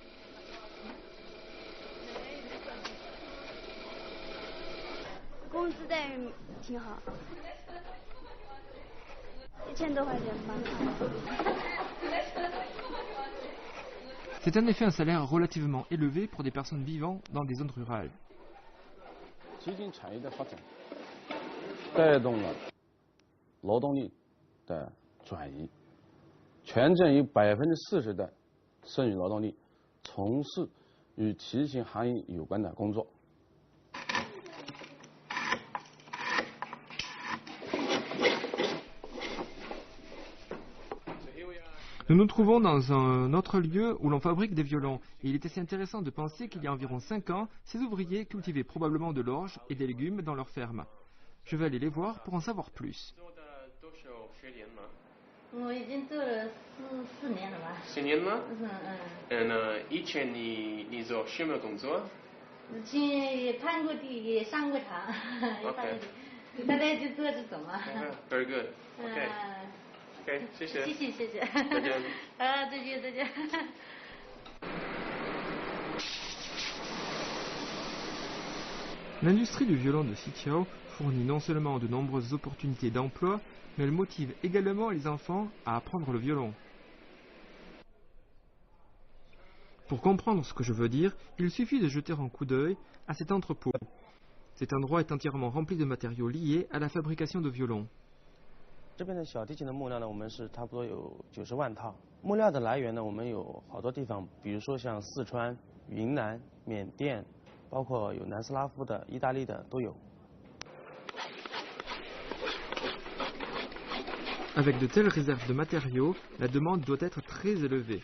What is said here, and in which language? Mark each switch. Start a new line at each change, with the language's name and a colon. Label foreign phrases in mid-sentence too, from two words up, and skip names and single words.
French: C'est en effet un salaire relativement élevé pour des personnes vivant dans des zones rurales.
Chinese: 提琴产业的发展带动了劳动力的转移，全镇有40%的剩余劳动力从事与提琴行业有关的工作。
French: Nous nous trouvons dans un autre lieu où l'on fabrique des violons. Et il est assez intéressant de penser qu'il y a environ 5 ans, ces ouvriers cultivaient probablement de l'orge et des légumes dans leur ferme. Je vais aller les voir pour en savoir plus.
Chinese: 我已经做了4年了吧。 4年吗？以前你做什么工作？以前也攀过地，也上过场，也攀过地，现在就做这种啊。
English: Very good. Okay. Okay. 谢谢。
Chinese: 谢谢。再见。再见。
French: L'industrie du violon de Xiqiao fournit non seulement de nombreuses opportunités d'emploi, mais elle motive également les enfants à apprendre le violon. Pour comprendre ce que je veux dire, il suffit de jeter un coup d'œil à cet entrepôt. Cet endroit est entièrement rempli de matériaux liés à la fabrication de violons.
Chinese: 这边的小提琴的木料呢，我们是差不多有90万套。木料的来源呢，我们有好多地方，比如说像四川、云南、缅甸，包括有南斯拉夫的、意大利的都有。
French: Avec de telles réserves de matériaux, la demande doit être très élevée.